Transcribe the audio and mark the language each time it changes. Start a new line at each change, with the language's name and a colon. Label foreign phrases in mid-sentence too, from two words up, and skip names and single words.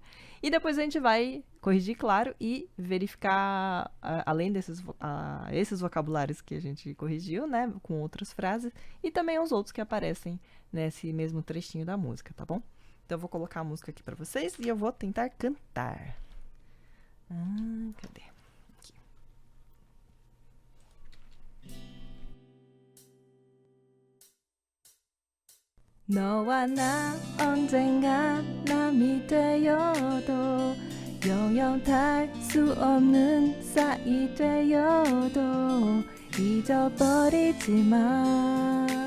Portuguese: E depois a gente vai corrigir, claro, e verificar, além esses vocabulários que a gente corrigiu, né, com outras frases, e também os outros que aparecem nesse mesmo trechinho da música, tá bom? Então eu vou colocar a música aqui pra vocês e eu vou tentar cantar. Cadê? Aqui.
Korean: 너와 나 언젠가 남이 되어도 영영 닿을 수 없는 사이 되어도 잊어버리지 마.